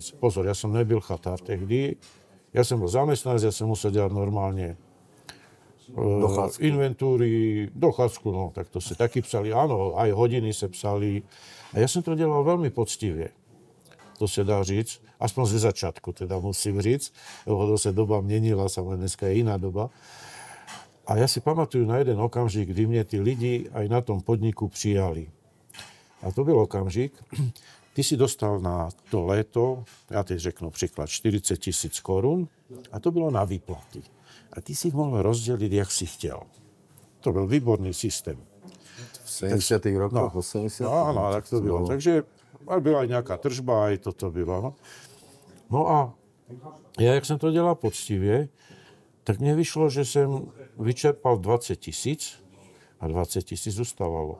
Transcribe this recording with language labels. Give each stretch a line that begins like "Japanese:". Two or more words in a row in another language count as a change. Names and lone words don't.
Slovak: Pozor, ja som nebyl chatár tehdy. Ja som bol zamestnanec, ja som musel delať normálne inventúry, dochádzku, no, tak to sa taky psali. Áno, aj hodiny sa psali. A ja som to delal veľmi poctivie. To sa dá říct, aspoň ze začiatku, teda musím říct, lebo to sa doba menila, samozrejme dneska je iná doba.
Czech: A ja si pamatuju na jeden okamžik, kdy mne tí lidi aj na tom podniku přijali. A to byl okamžik, ty si dostal na to léto, ja teď řeknu príklad, 40 000 korun a to bylo na výplaty.
Slovak: A ty si ich mohol rozdeliť, jak si chtěl.
Czech: To byl výborný systém.
Slovak: V 70. rokoch, 80.
Czech: No, áno, tak to bylo.
Slovak: Takže aj byla aj nejaká tržba, aj toto bylo. No a ja, jak som to delal poctivie, tak mne vyšlo, že som vyčerpal 20 000 a 20 000 zostávalo.